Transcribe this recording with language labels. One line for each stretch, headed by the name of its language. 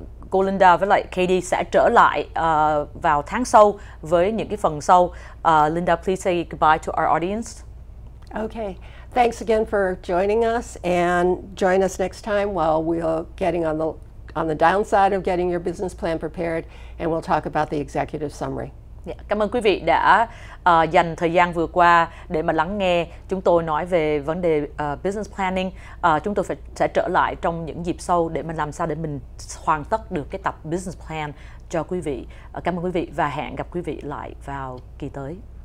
Vietnamese: Cô Linda với lại Katie sẽ trở lại vào tháng sau với những cái phần sau.
English: Linda, please say goodbye to our audience. Okay. Thanks again for joining us, and join us next time while we're getting on the downside of getting your business plan prepared, and we'll talk about the executive summary.
Vietnamese: Cảm ơn quý vị đã dành thời gian vừa qua để mà lắng nghe chúng tôi nói về vấn đề business planning. Chúng tôi sẽ trở lại trong những dịp sau để mình làm sao để mình hoàn tất được cái tập business plan cho quý vị. Cảm ơn quý vị và hẹn gặp quý vị lại vào kỳ tới.